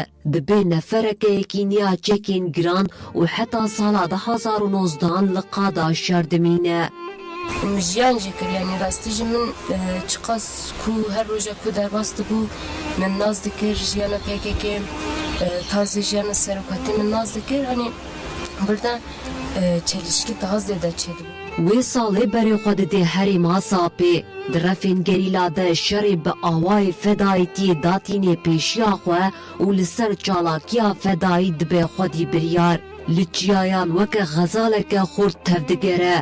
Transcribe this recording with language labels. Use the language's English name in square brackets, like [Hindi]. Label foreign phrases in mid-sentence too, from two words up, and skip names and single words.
[Kurdish] Dibe neferekeyekî niya çekên giran û heta sala 2019 li qada şerdimîne. Jiyan jî kir yani rastî jî min çiqas ku her roja ku derbas dibû min naz dikir jiyana PKK tarzê jiyana serokatî min naz dikir [Turkish] hani birden [Kurdish] çelişkî daha zêde çêdibû. Wê salê berê xwe dide herêma Zapê. Di refên gerîla de şerê bi awayê fedayîtiyê datînê pêşiya xwe û li ser çalakiya fedayî dibe xwedî biryar. Li çiyayan weke xezaleke xurt tevdigere.